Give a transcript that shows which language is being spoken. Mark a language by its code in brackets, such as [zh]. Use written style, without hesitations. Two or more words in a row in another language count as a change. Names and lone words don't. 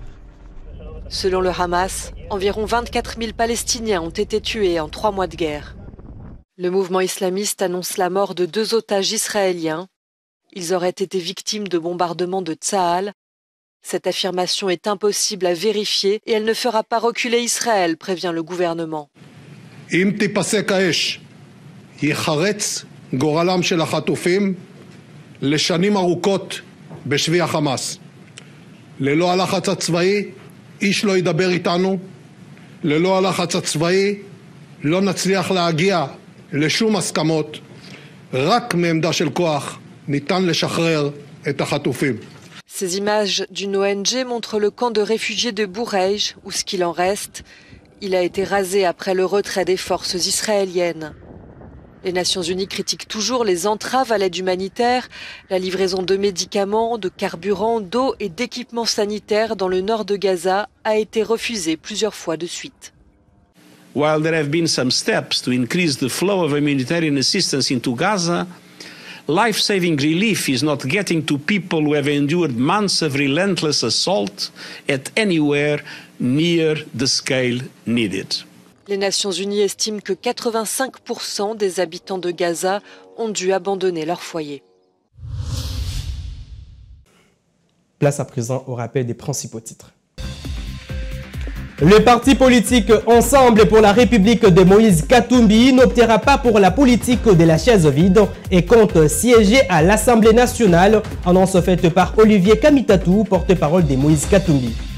[fr] Selon le Hamas, environ 24 000 Palestiniens ont été tués en 3 mois de guerre. Le mouvement islamiste annonce la mort de 2 otages israéliens. Ils auraient été victimes de bombardements de Tsahal. Cette affirmation est impossible à vérifier et elle ne fera pas reculer Israël, prévient le gouvernement. [he] ייחרץ גורלם של החטופים לשנים ארוכות בשבי החמאס. ללא הלחץ הצבאי, איש לא ידבר איתנו. ללא הלחץ הצבאי, לא נצליח להגיע לשום הסכמות. רק מעמדה של כוח ניתן לשחרר את החטופים. [fr] Ces images d'une ONG montrent le camp de réfugiés de Boureij, ou ce qu'il en reste. Il a été rasé après le retrait des forces israéliennes. Les Nations Unies critiquent toujours les entraves à l'aide humanitaire, la livraison de médicaments, de carburant, d'eau et d'équipements sanitaires dans le nord de Gaza a été refusée plusieurs fois de suite. [en] While there have been some steps to increase the flow of humanitarian assistance into Gaza, life-saving relief is not getting to people who have endured months of relentless assault at anywhere near the scale needed. [fr] Les Nations Unies estiment que 85% des habitants de Gaza ont dû abandonner leur foyer. Place à présent au rappel des principaux titres. Le parti politique Ensemble pour la République de Moïse Katumbi n'optera pas pour la politique de la chaise vide et compte siéger à l'Assemblée nationale, annonce faite par Olivier Kamitatou, porte-parole de Moïse Katumbi.